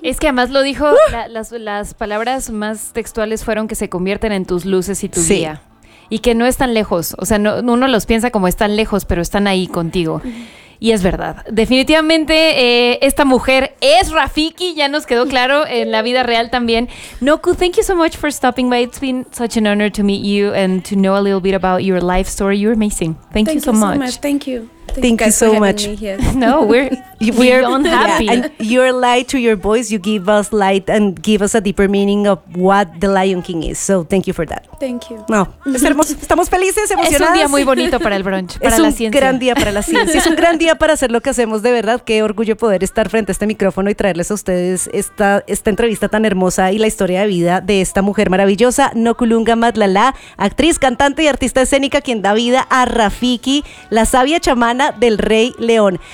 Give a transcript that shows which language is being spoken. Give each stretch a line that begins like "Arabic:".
Spanish: Es que además lo dijo, las palabras más textuales fueron que se convierten en tus luces y tu sí. guía. Y que no están lejos, o sea, no, uno los piensa como están lejos, pero están ahí contigo. Y es verdad, definitivamente esta mujer es Rafiki, ya nos quedó claro en la vida real también.
English: Noku, thank you so much for stopping by. It's been such an honor to meet you and to know a little bit about your life story. You're amazing. Thank you so much. Thank you so much. Thank you. Thank you so much. No, we're beyond happy. Yeah. And your light to your voice, you give us light and give us a deeper meaning of what the Lion King is. So thank you for that. Thank you.
Spanish: No, estamos felices, emocionadas. Es un día muy bonito para el brunch, para la ciencia. Es un gran día para la ciencia. Es un gran día para hacer lo que hacemos, de verdad. Qué orgullo poder estar frente a este micrófono y traerles a ustedes esta entrevista tan hermosa y la historia de vida de esta mujer maravillosa, Nokulunga Matlala, actriz, cantante y artista escénica, quien da vida a Rafiki, la sabia chamana del Rey León.